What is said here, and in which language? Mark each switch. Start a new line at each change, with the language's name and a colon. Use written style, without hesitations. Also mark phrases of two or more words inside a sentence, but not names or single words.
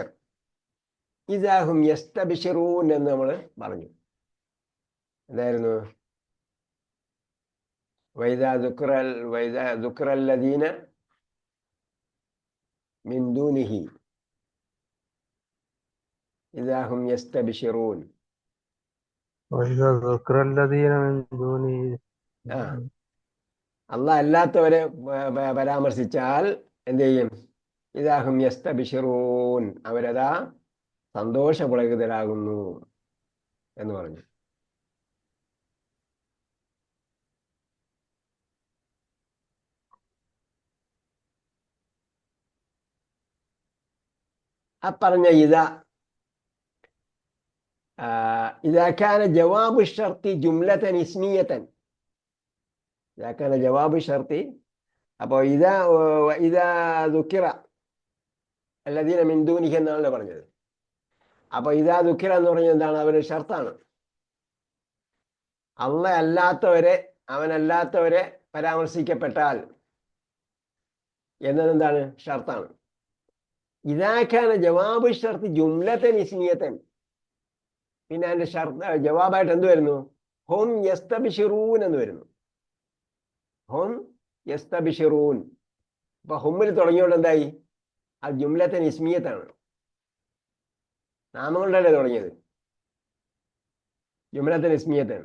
Arabic: إذا هم يستبشرون
Malayalam: എന്ന് നമ്മൾ പറഞ്ഞു. എന്തായിരുന്നു?
Arabic: وإذا ذكر الذين من دونه إذا هم يستبشرون. وإذا ذكر الذين من دونه
Malayalam: അള്ളാഹ് അല്ലാത്തവരെ പരാമർശിച്ചാൽ എന്ത് ചെയ്യും?
Arabic: إذا هم يستبشرون,
Malayalam: അവരതാ സന്തോഷപുളകിതരാകുന്നു എന്ന് പറഞ്ഞു.
Arabic: പറഞ്ഞ إذا كان جواب الشرط جملة اسمية، إذا كان جواب الشرط، അപ്പോൾ إذا ذكر الذين من دونه
Malayalam: എന്നാണല്ലോ പറഞ്ഞത്. അപ്പോൾ
Arabic: إذا ذكر
Malayalam: എന്ന് പറഞ്ഞത് എന്താണ്? അവരുടെ ഷർത്താണ്. അവനല്ലാത്തവരെ പരാമർശിക്കപ്പെട്ടാൽ എന്നതെന്താണ്? ഷർത്താണ്.
Arabic: إذا كان جواب الشرط جملة اسمية,
Malayalam: പിന്നെ അതിന്റെ ജവാബായിട്ട് എന്ത് വരുന്നു?
Arabic: هم يستبشرون
Malayalam: എന്ന് വരുന്നു.
Arabic: هم يستبشرون.
Malayalam: അപ്പൊ ഹുമ്മിൽ തുടങ്ങിയോണ്ട് എന്തായി? അത്
Arabic: جملة اسمية.
Malayalam: നാമങ്ങളുടെയല്ലേ തുടങ്ങിയത്?
Arabic: جملة اسمية.